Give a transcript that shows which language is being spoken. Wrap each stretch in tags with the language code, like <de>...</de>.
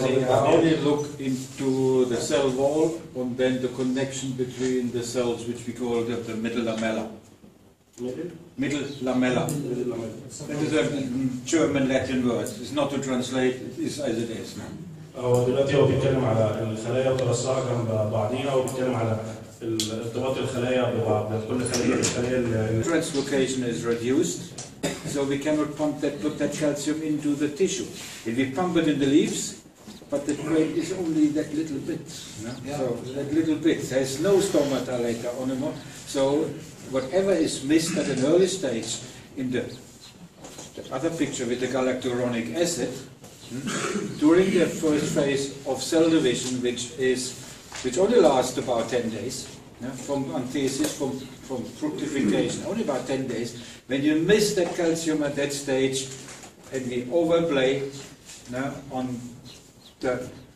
<en>I only look into the cell wall and then the connection between the cells, which we call the middle lamella. Middle lamella. That is a German Latin word. It's not to translate, it is as it is.</en> <ar>هو دلوقتي هو بيتكلم على الخلايا وترصها جنب بعضيها وبيتكلم على ارتباط الخلايا ببعض، كل خليه بالخليه.</ar> <en>Translocation is reduced, so we cannot put that calcium into the tissue. If we pump it in the leaves, but the grade is only that little bit. No? Yeah. So that little bit, there's no stomata later on anymore. So whatever is missed at an early stage in the other picture with the galacturonic acid, during the first phase of cell division, which only lasts about 10 days, from anthesis, from fructification, only about 10 days, when you miss that calcium at that stage, and we overplay on the</en>